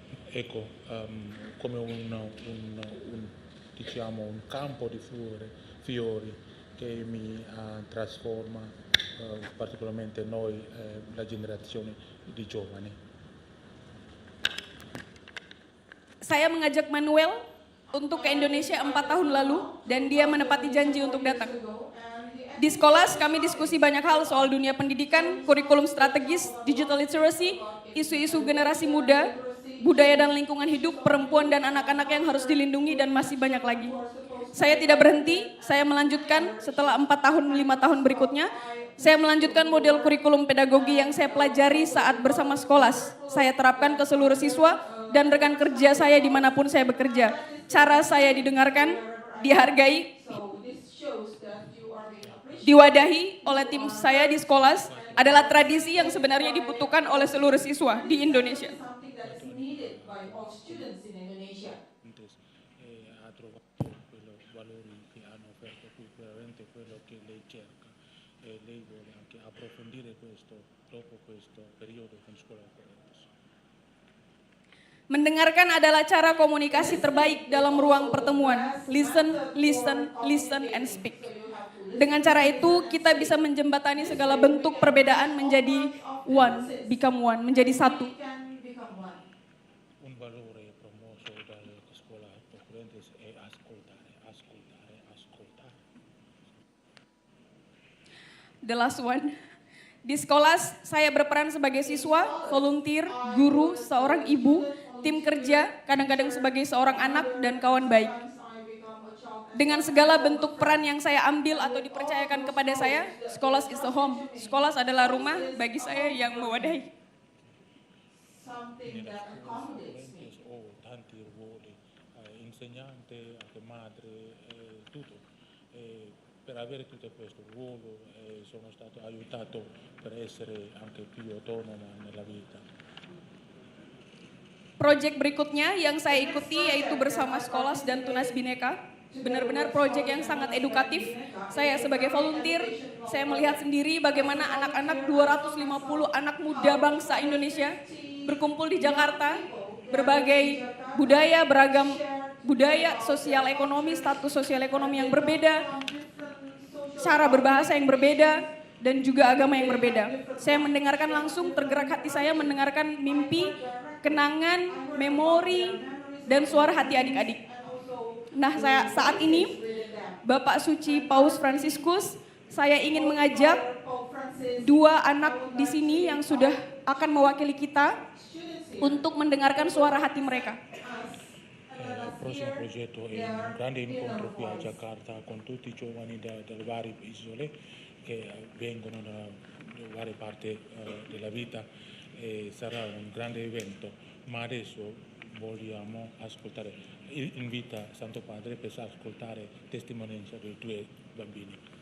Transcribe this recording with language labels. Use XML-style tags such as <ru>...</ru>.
<it>Ecco, come diciamo, un campo di fiori che mi trasforma particolarmente noi, la generazione di giovani.</it> <id>Saya mengajak Manuel untuk ke Indonesia 4 tahun lalu dan dia menepati janji untuk datang. Di Skolas kami diskusi banyak hal soal dunia pendidikan, kurikulum strategis, digital literacy, isu-isu generasi muda, budaya dan lingkungan hidup, perempuan dan anak-anak yang harus dilindungi dan masih banyak lagi. Saya tidak berhenti, saya melanjutkan setelah 4 tahun, 5 tahun berikutnya, saya melanjutkan model kurikulum pedagogi yang saya pelajari saat bersama Skolas. Saya terapkan ke seluruh siswa dan rekan kerja saya dimanapun saya bekerja. Cara saya didengarkan, dihargai, diwadahi oleh tim saya di Skolas adalah tradisi yang sebenarnya dibutuhkan oleh seluruh siswa di Indonesia.</id> <it>Ha trovato quello valori che hanno offerto qui, veramente quello che lei cerca e lei vuole anche approfondire questo dopo questo periodo con scuola Ocorrentes.</it> <id>Mendengarkan adalah cara komunikasi terbaik dalam ruang pertemuan.</id> <en>Listen, listen, listen, and speak.</en> <id>Dengan cara itu kita bisa menjembatani segala bentuk perbedaan menjadi</id> <en>become one,</en> <id>menjadi satu.</id> <it>Un valore promosso dalla scuola Ocorrentes è ascoltare, ascoltare, ascoltare.</it> <en>The last one.</en> <id>Di Skolas, saya berperan sebagai siswa, volunteer, guru, seorang ibu, tim kerja, kadang-kadang sebagai seorang anak dan kawan baik. Dengan segala bentuk peran yang saya ambil atau dipercayakan kepada saya, Skolas</id> <en>is a home.</en> <id>Skolas adalah rumah bagi saya yang mewadahi.</id> <it>Nella scuola Ocorrentes ho tanti ruoli, insegnante, anche madre, tutto. Per avere tutto questo ruolo sono stato aiutato per essere anche più autonoma nella vita.</it> <id>Proyek berikutnya yang saya ikuti yaitu bersama Skolas dan Tunas Bhinneka. Benar-benar proyek yang sangat edukatif. Saya sebagai volunteer, saya melihat sendiri bagaimana anak-anak 250 anak muda bangsa Indonesia berkumpul di Jakarta, berbagai budaya, beragam budaya, sosial ekonomi, status sosial ekonomi yang berbeda, cara berbahasa yang berbeda, dan juga agama yang berbeda. Saya mendengarkan langsung, tergerak hati saya mendengarkan mimpi, kenangan, memori, dan suara hati adik-adik. Nah, saat ini, Bapak Suci Paus Fransiskus, saya ingin mengajak 2 anak di sini yang sudah akan mewakili kita untuk mendengarkan suara hati mereka.</id> <it>Il prossimo progetto è un grande incontro qui a Jakarta con tutti i giovani dalle varie isole che vengono da varie parti della vita e sarà un grande evento, ma adesso vogliamo ascoltare, invita Santo Padre per ascoltare testimonianza dei 2 bambini.</it>